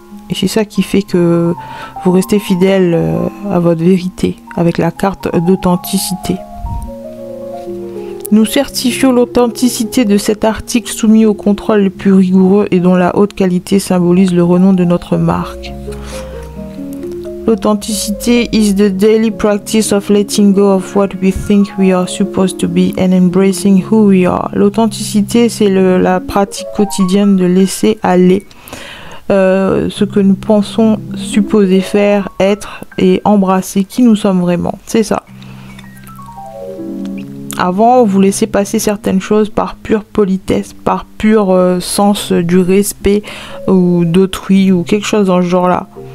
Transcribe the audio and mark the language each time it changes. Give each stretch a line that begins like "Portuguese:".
French: Et c'est ça qui fait que vous restez fidèle à votre vérité, avec la carte d'authenticité. Nous certifions l'authenticité de cet article soumis au contrôle le plus rigoureux et dont la haute qualité symbolise le renom de notre marque.
English: L'authenticité is the daily practice of letting go of what we think we are supposed to be and embracing who we are.
French: L'authenticité, c'est la pratique quotidienne de laisser aller ce que nous pensons supposer faire, être et embrasser qui nous sommes vraiment. C'est ça. Avant, vous laissez passer certaines choses par pure politesse, par pur sens du respect ou d'autrui ou quelque chose dans ce genre-là.